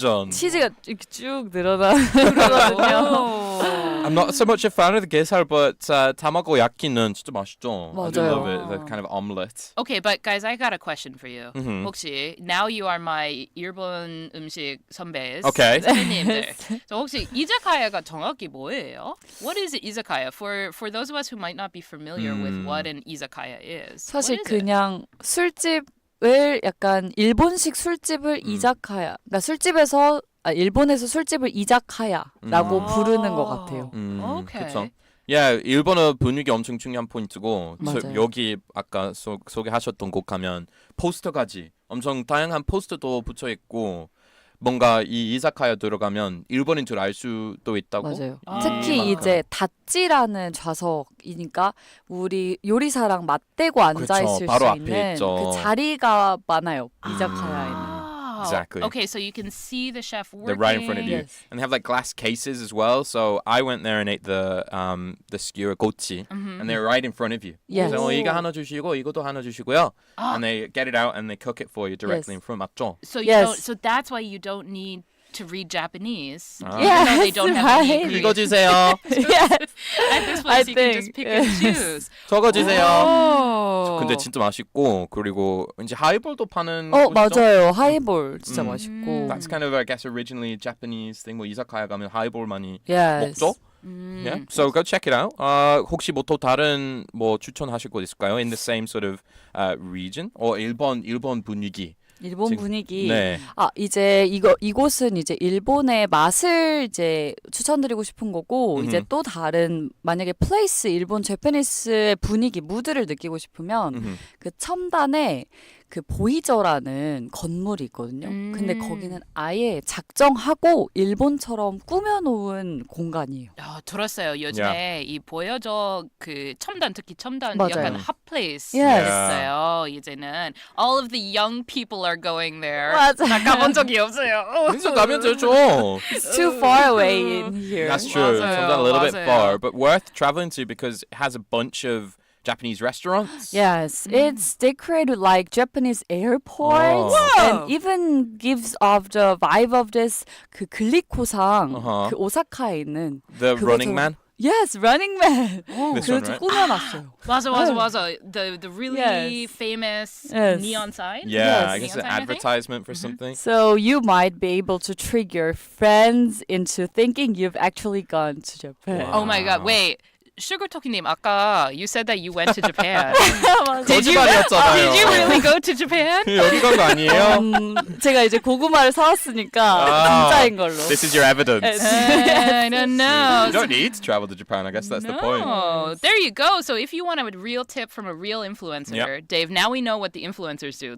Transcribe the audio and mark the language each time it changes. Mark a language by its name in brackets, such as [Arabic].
[Korean] 치즈가 이렇게 쭉 늘어나거든요. [English] I'm not so much a fan of the 게살, but tamago yaki는 [Korean] 진짜 맛있죠. [English] I do [Korean] 맞아요. [English] love it. The kind of omelette. Okay, but guys, I got a question for you. Mhm. [Korean] 혹시 [English] now you are my [Korean] 일본 음식 선배. [English] Okay. [Korean] 선배님들. [English] So [Korean] 혹시 이자카야가 정확히 뭐예요? [English] What is izakaya? For those of us who might not be familiar with what an izakaya is. [Korean] 사실 [English] what is it? [Korean] 그냥 술집을 약간 일본식 술집을 이자카야. 그러니까 술집에서 일본에서 술집을 이자카야라고 부르는 것 같아요. [English] Okay. [Korean] 그렇죠. [English] Yeah, [Korean] 일본어 분위기 엄청 중요한 포인트고 맞아요. 여기 아까 소개하셨던 곳 가면 포스터까지 엄청 다양한 포스터도 붙여 있고 뭔가 이 이사카야 들어가면 일본인 줄 알 수도 있다고. 맞아요. 특히 이제 다찌라는 좌석이니까 우리 요리사랑 맞대고 앉아 있을 바로 수 앞에 있는 있죠. 그 자리가 많아요. 이자카야에는. [English] Exactly. Okay, so you can see the chef working. They're right in front of you, Yes. and they have like glass cases as well. So I went there and ate the skewer gochi, and they're right in front of you. Yes. So [Korean] 이거 하나 주시고 이것도 하나 주시고요, [English] and they get it out and they cook it for you directly in front. [Korean] 맞죠? [English] So you Yes. don't, so that's why you don't need to read Japanese. Ah. Even though they Yes, don't have any right. Korean. [Korean] 이거 주세요. [English] At this place, you can just think, pick and choose. [Korean] 저거 주세요. [English] Oh. [Korean] 근데 진짜 맛있고 그리고 이제 하이볼도 파는 곳이죠? 맞아요. 하이볼 진짜 맛있고. [English] That's kind of I guess originally a Japanese thing. [Korean] 뭐 이사카야 가면 하이볼 많이 [English] Yes. [Korean] 먹죠? [English] Yeah. So go check it out. [Korean] 혹시 뭐 또 다른 뭐 추천하실 곳 있을까요? [English] In the same sort of region? [Korean] 일본 분위기. 일본 지금- 분위기. 네. 이제 이곳은 이제 일본의 맛을 이제 추천드리고 싶은 거고 이제 또 다른 만약에 플레이스 일본 재패니스의 분위기 무드를 느끼고 싶으면 그 첨단에 그 보이저라는 건물이 있거든요. 근데 거기는 아예 작정하고 일본처럼 꾸며놓은 공간이에요. 들었어요. 요즘에 이 보여줘 그 첨단 특히 첨단 맞아요. 약간 핫플레이스 [English] Yes. [Korean] 있어요. 이제는 [English] all of the young people are going there. [Korean] 맞아요. 나 가본 적이 없어요. 그래서 가면 되죠. [English] It's too far away in here. That's true. [Korean] 맞아요, [English] Sometimes a little bit [Korean] 맞아요. [English] far, but worth traveling to because it has a bunch of Japanese restaurants. Yes, it's decorated like Japanese airports and even gives off the vibe of this [Korean] 그 글리코상 그 오사카에 있는 [English] The Running [Korean] 그것처럼- [English] Man. Yes, Running Man. This one, [Korean] 그렇게 [English] right? [Korean] 꾸며놨어요. 맞아. [English] The really Yes. famous Yes. neon sign. Yeah, Yes. I guess an Neon sign, I think? advertisement for something. So you might be able to trick your friends into thinking you've actually gone to Japan. Oh my god. Wait. 슈가토끼님, 아까 you said that you went to Japan. Did you really go to Japan? [Korean] 여기 간 거 아니에요? 제가 이제 고구마를 사왔으니까 진짜인 걸로. [English] This is your evidence. I don't know. You don't need to travel to Japan. I guess that's the point. No. There you go. So if you want a real tip from a real influencer, Yep. Dave, now we know what the influencers do.